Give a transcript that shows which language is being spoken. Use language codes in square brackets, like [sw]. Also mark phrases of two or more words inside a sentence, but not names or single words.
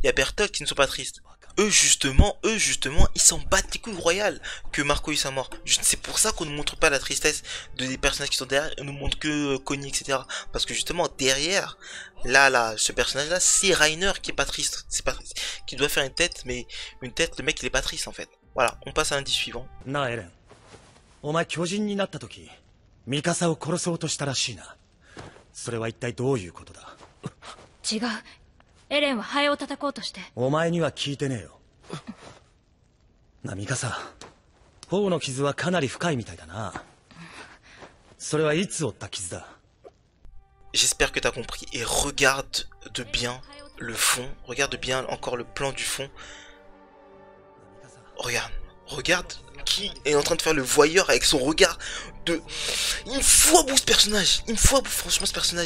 [fr] Il y a Bertolt qui ne sont pas tristes. eux justement, ils s'en battent les couilles royales que Marco il soit mort. C'est pour ça qu'on ne montre pas la tristesse des personnages qui sont derrière, on nous montre que Connie, etc. Parce que justement, derrière, là, ce personnage-là, c'est Reiner qui est pas triste. C'est pas triste. Qui doit faire une tête, mais une tête, le mec, il est pas triste, en fait. Voilà, on passe à l'indice suivant. [ja] なあエレン、お前巨人になった時ミカサを殺そうとしたらしいな。それは一体どういうことだ？違う。エレンはハエを叩こうとして。お前には聞いてねえよ。なあミカサ、頬の傷はかなり深いみたいだな。それはいつ負った傷だ？ [fr] J'espère que t'as compris. Et regarde de bien le fond. Regarde bien encore le plan du fond. Regarde qui est en train de faire le voyeur avec son regard de... Il me faut à bout ce personnage. Il me faut à bout franchement ce personnage.